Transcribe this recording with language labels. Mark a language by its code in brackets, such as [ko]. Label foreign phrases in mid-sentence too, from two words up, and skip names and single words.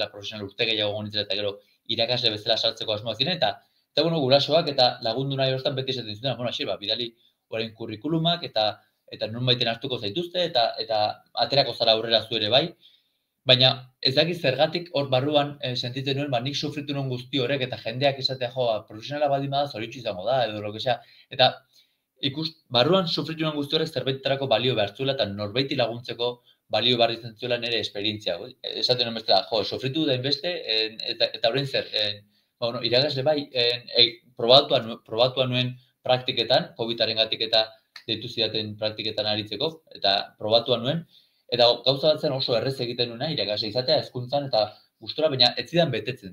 [eu] profesional urte gehiago gonitzela eta gero irakasle bezala sartzeko asmoa ziren, eta gurasoak eta lagundu nahi horretan beti esaten dizutena, bidali orain kurrikulumak eta nonbaiten hartuko zaituzte eta aterako zara aurrera zu ere bai, baina ez dakit zergatik hor barruan sentitzen nuen, nik sufritu nuen guzti horrek eta jendeak esatea profesionala baldin bada zoritxu izango da, edo [es] lo que sea, [eu] eta barruan sufritu nuen guzti horrek zerbaitetarako balio behar zuela eta norbaiti laguntzeko balio behar izan zuela nire esperientzia. Esaten nuen bestela, sufritu da inbeste, eta horrein zer, irakasle bai, probatua nuen praktiketan, COVID-arengatik eta deitu zidaten praktiketan aritzeko, eta probatua nuen, eta gauza bat zen oso errez egiten nuena, irakasle izatea, hezkuntzan eta gustora, baina ez zidan betetzen.